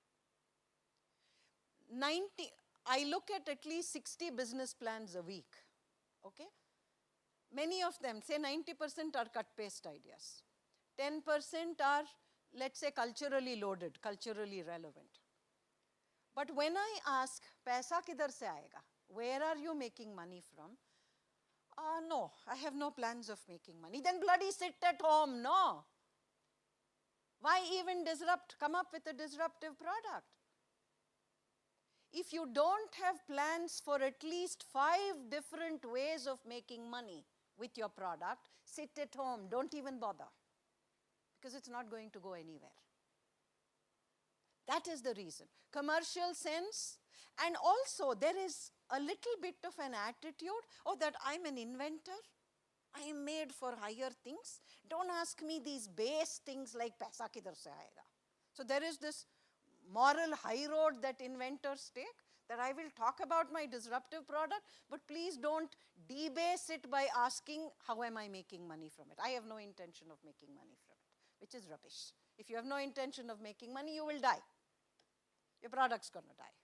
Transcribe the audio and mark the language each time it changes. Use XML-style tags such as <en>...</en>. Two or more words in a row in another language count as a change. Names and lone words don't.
<en>I look at least 60 business plans a week, okay? Many of them, say 90% are cut-paste ideas. 10% are, let's say, culturally loaded, culturally relevant. But when I ask,</en> <hi>पैसा किधर से आएगा?</hi> <en>Where are you making money from? No, I have no plans of making money. Then bloody sit at home, no. Why even disrupt? Come up with a disruptive product. If you don't have plans for at least 5 different ways of making money with your product, sit at home, don't even bother. Because it's not going to go anywhere. That is the reason. Commercial sense, and also there is a little bit of an attitude, oh, that I'm an inventor. I am made for higher things. Don't ask me these base things like</en> <hi>पैसा किधर से आएगा.</hi> <en>So there is this moral high road that inventors take, that I will talk about my disruptive product, but please don't debase it by asking how am I making money from it. I have no intention of making money from it, which is rubbish. If you have no intention of making money, you will die. Your product's going to die.</en>